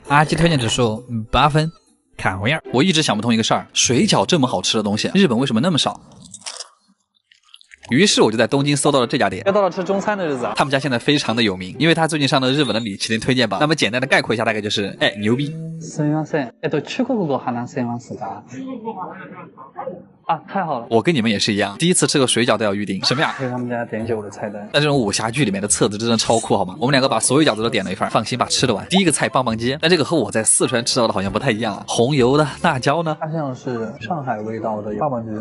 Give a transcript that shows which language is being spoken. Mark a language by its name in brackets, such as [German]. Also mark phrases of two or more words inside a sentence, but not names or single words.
[Chinese] 阿基推荐指数8分，看回样。我一直想不通一个事儿，水饺这么好吃的东西，日本为什么那么少？于是我就在东京搜到了这家店，又到了吃中餐的日子啊！他们家现在非常的有名，因为他最近上了日本的米其林推荐榜。那么简单的概括一下，大概就是牛逼。 [Japanese] すみません。中国語話せますか？ [Chinese] 啊，太好了！我跟你们也是一样，第一次吃个水饺都要预定。什么呀？是他们家点酒的菜单。但这种武侠剧里面的册子真的超酷，好吗？我们2个把所有饺子都点了一份，放心吧，吃得完。第一个菜棒棒鸡，但这个和我在四川吃到的好像不太一样啊。红油的辣椒呢？它像是上海味道的棒棒鸡，